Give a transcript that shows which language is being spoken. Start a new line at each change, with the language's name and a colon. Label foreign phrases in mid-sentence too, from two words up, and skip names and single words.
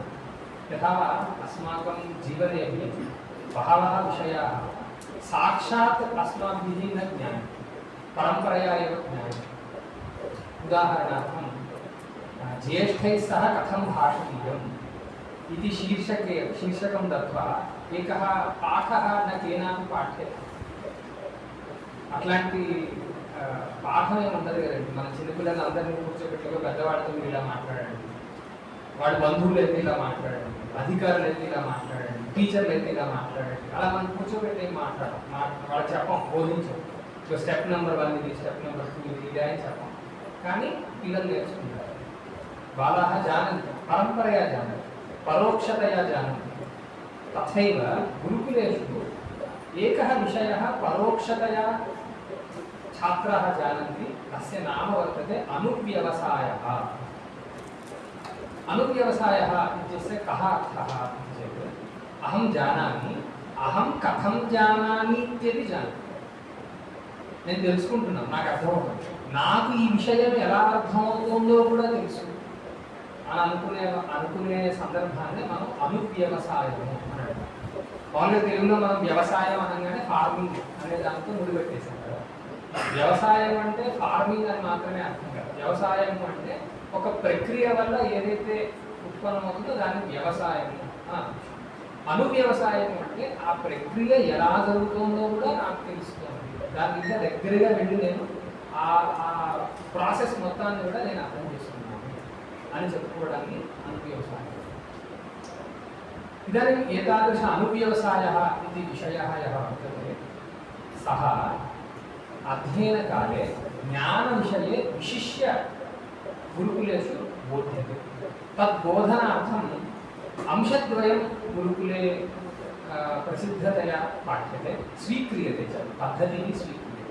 Sanskrit: यथा अस्माकं जीवने बहवः विषयाः साक्षात् अस्माभिः न ज्ञायन्ते, परम्परया एव ज्ञायते। उदाहरणार्थं ज्येष्ठैः सह कथं भाषणीयम् इति शीर्षकं दत्वा एकः पाठः न केनापि पाठ्यते।
Telugu: అట్లాంటి పాఠం ఏముంటుంది కదండి, మన చిన్నపిల్లలందరినీ కూర్చోబెట్టుకో పెద్దవాడితో మీరు ఇలా మాట్లాడండి, వాడి బంధువులు అయితే ఇలా మాట్లాడండి, అధికారులు అయితే ఇలా మాట్లాడండి, టీచర్లు అయితే ఇలా మాట్లాడండి, అలా మనం కూర్చోబెట్టి ఏం వాళ్ళకి చెప్పం, బోధించాం.
English: step number
Telugu: 1 ఇది,
English: step number
Telugu: 2 ఇది, ఇదే అని చెప్పం. కానీ పిల్లలు నేర్చుకుంటారు.
Sanskrit: బాలాः जानन्ति, परम्परया जानन्ति, परोक्षतया जानन्ति। तथैव गुरुकुलेषु एकः विषयः परोक्षतया छात्राः जानन्ति, तस्य नाम वर्तते अनुव्यवसायः। अनुव्यवसायः इत्यस्य कः अर्थः इति चेत्, अहं जानामि, अहं कथं जानामि इत्यपि जानामि।
Telugu: నేను తెలుసుకుంటున్నాను, నాకు అర్థమవుతుంది, నాకు ఈ విషయం ఎలా అర్థమవుతుందో కూడా తెలుసు అని అనుకునే సందర్భాన్ని మనం అనువ్యవసాయము అని అంటాం. మామూలుగా తెలుగులో మనం వ్యవసాయం అనగానే ఫార్మింగ్ అనే దాంతో ముడిపెట్టేసాం కదా. వ్యవసాయం అంటే ఫార్మింగ్ అని మాత్రమే అర్థం కాదు. వ్యవసాయం అంటే ఒక ప్రక్రియ వల్ల ఏదైతే ఉత్పన్నమవుతుందో దాన్ని వ్యవసాయం. అనువ్యవసాయం అంటే ఆ ప్రక్రియ ఎలా జరుగుతుందో కూడా నాకు తెలుస్తుంది, దాని ఇంకా దగ్గరగా వెళ్ళి నేను ఆ ప్రాసెస్ మొత్తాన్ని కూడా నేను అర్థం చేసుకున్నాను అని చెప్పుకోవడానికి అనువ్యవసాయం.
Sanskrit: इदानीम् एतादृश अनुव्यवसायः इति विषयः यः वर्तते, सः अध्ययनकाले ज्ञानविषये विशिष्य गुरुकुलेषु बोध्यते। तद्बोधनार्थम् अंशद्वयं गुरुकुले प्रसिद्धतया पाठ्यते, स्वीक्रियते च, पद्धतिः स्वीक्रियते।